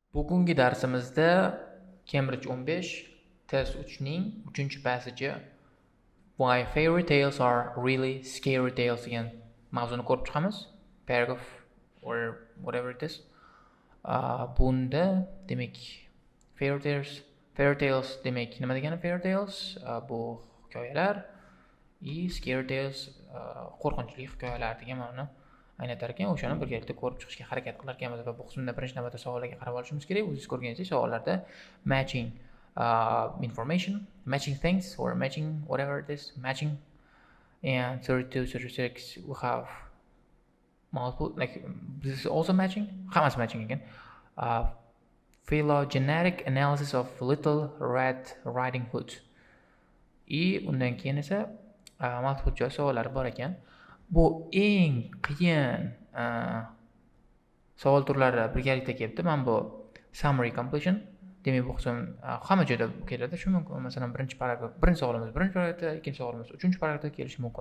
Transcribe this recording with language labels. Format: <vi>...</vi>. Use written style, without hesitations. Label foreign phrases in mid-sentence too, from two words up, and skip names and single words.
<uz>Bugungi darsimizda Cambridge 15 test 3ning 3-passage'i Why fairy tales are really scary tales degan mavzuni ko'rib chiqamiz.</uz> <en>Paragraph or whatever it is.</en> <uz>Bunda demak</uz> <en>fairy tales</en> <uz>demak nima degani</uz> <en>fairy tales?</en> <uz>Bu hikoyalar</uz> <en>scary tales</en> <uz>qo'rqinchli hikoyalar degan ma'noni anglatar ekan. O'shani birgalikda ko'rib chiqishga harakat qilar ekanmiz va bu qismda birinchi navbatda savollarga qarab olishimiz kerak. O'zingiz ko'rganingizdek savollarda</uz> <en>matching information, matching things or matching whatever it is, matching, and 32, 36 we have multiple, like this is also matching. Hammasi matching again. Phylogenetic analysis of Little Red Riding Hood.</en> <uz>Undan keyin esa</uz> <en>multiple choice</en> <uz>savollari bor ekan. Bu eng qiyin savol turlari birgalikda kelibdi. Mana bu</uz> <en>summary completion.</en> <uz>Demak, bu qism hamma joyda keladi. Shu mumkin. Masalan, birinchi paragraf, birinchi savolimiz birinchi paragrafda, ikkinchi savolimiz uchinchi paragrafda kelishi mumkin.</uz>